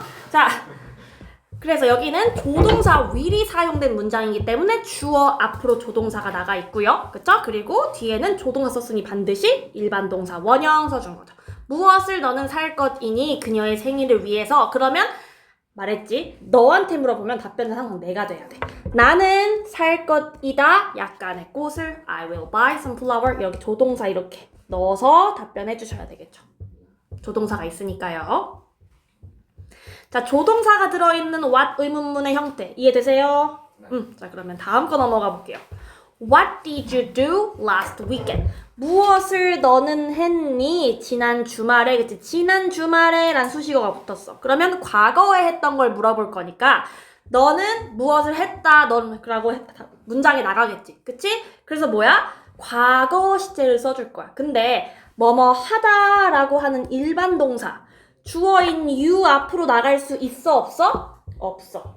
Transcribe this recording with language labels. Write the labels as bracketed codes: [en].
[ko] 자, 그래서 여기는 조동사 will이 사용된 문장이기 때문에 주어 앞으로 조동사가 나가 있고요. 그쵸? 그리고 뒤에는 조동사 썼으니 반드시 일반 동사 원형 써준 거죠. 무엇을 너는 살 것이니? 그녀의 생일을 위해서. 그러면 말했지? 너한테 물어보면 답변은 항상 내가 돼야 돼. 나는 살 것이다. 약간의 꽃을 [en] I will buy some flower. [ko] 여기 조동사 이렇게 넣어서 답변해 주셔야 되겠죠. 조동사가 있으니까요. 자, 조동사가 들어있는 what 의문문의 형태 이해되세요? 자, 그러면 다음 거 넘어가 볼게요. [en] What did you do last weekend? [ko] 무엇을 너는 했니? 지난 주말에, 그치? 지난 주말에 란 수식어가 붙었어. 그러면 과거에 했던 걸 물어볼 거니까 너는 무엇을 했다, 너는 라고 했다. 문장에 나가겠지. 그치? 그래서 뭐야? 과거 시제를 써줄 거야. 근데 뭐뭐 하다 라고 하는 일반 동사 주어인 you 앞으로 나갈 수 있어, 없어? 없어.